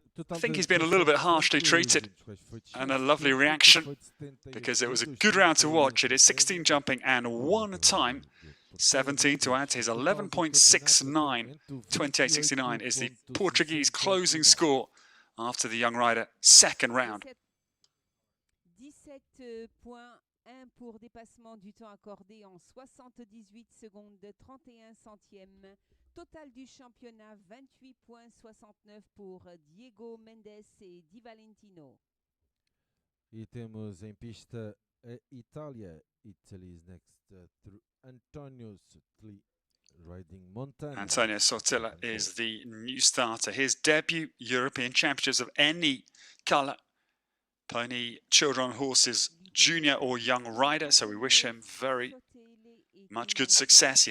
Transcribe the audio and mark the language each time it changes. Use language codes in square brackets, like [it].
[en] I think he's been a little bit harshly treated, and a lovely reaction, because it was a good round to watch. It is 16 jumping and 1 time. 17 to add to his 11.69. 28.69 is the Portuguese closing score after the young rider second round. [fr] 17.1 pour dépassement du temps accordé en 78 secondes 31 centièmes. Total du championnat 28.69 pour Diogo Mendes et Di Valentino. [pt] E temos em pista a Itália. [en] Italy's next through Antonio Sotli riding Montana. Antonio Sotila is the new starter. His debut European Championships of any colour. Pony, children, horses, junior or young rider. So we wish him very much good success.